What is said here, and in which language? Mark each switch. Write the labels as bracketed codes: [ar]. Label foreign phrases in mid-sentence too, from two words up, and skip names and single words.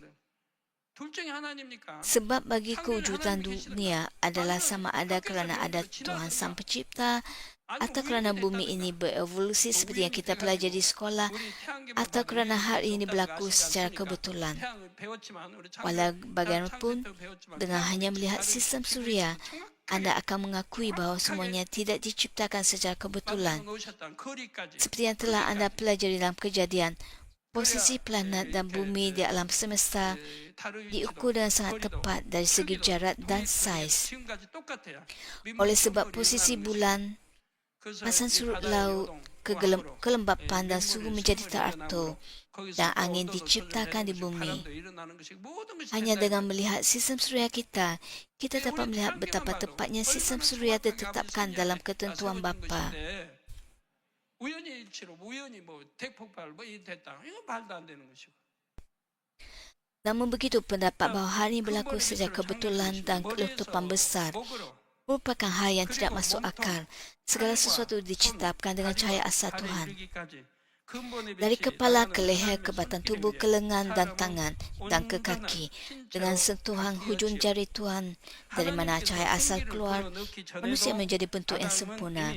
[ms] Sebab bagi kewujudan dunia adalah sama ada kerana ada Tuhan Sang Pencipta atau kerana bumi ini berevolusi seperti yang kita pelajari di sekolah atau kerana hal ini berlaku secara kebetulan. Walau bagaimanapun, dengan hanya melihat sistem suria, anda akan mengakui bahawa semuanya tidak diciptakan secara kebetulan. Seperti yang telah anda pelajari dalam kejadian, posisi planet dan bumi di alam semesta diukur dengan sangat tepat dari segi jarak dan saiz. Oleh sebab posisi bulan, pasang surut laut, kelembapan dan suhu menjadi teratur dan angin diciptakan di bumi. Hanya dengan melihat sistem suria kita, kita dapat melihat betapa tepatnya sistem suria ditetapkan dalam ketentuan Bapa. [ko] 우연히 일치로 우연히 대폭발 이 됐다. 이건 말도 안 되는 것이고. [ms] Namun begitu pendapat bahawa hal ini berlaku secara kebetulan dan letupan besar merupakan hal yang tidak masuk akal. Segala sesuatu diciptakan dengan cahaya asal Tuhan. Dari kepala ke leher, ke batang tubuh, ke lengan dan tangan dan ke kaki, dengan sentuhan hujung jari Tuhan, dari mana cahaya asal keluar, manusia menjadi bentuk yang sempurna.